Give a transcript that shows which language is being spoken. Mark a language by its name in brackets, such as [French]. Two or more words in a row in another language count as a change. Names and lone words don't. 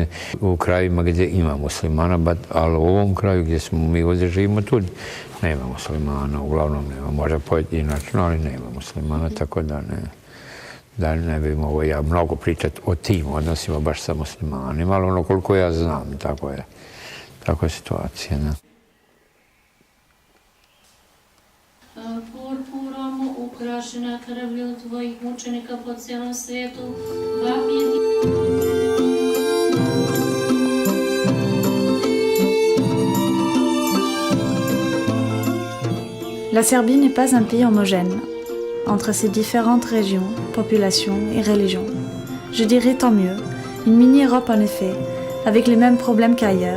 [Serbian] U krajima gdje ima muslimana, ali u ovom kraju gdje mi ovdje živimo, tu nema muslimana, uglavnom nema, možda pojedinačno, ali nema muslimana, tako da ne bi mogao ja mnogo pričati o tim odnosima baš sa muslimanima, ali ono koliko ja znam, tako je situacija. Ne? Purpurom ukrašena krvlju tvojih mučenika po cijelom svijetu, vapije ti... [French] La Serbie n'est pas un pays homogène. Entre ces différentes régions, populations et religions. Je dirais tant mieux, Une mini-Europe en effet, avec les mêmes problèmes qu'ailleurs.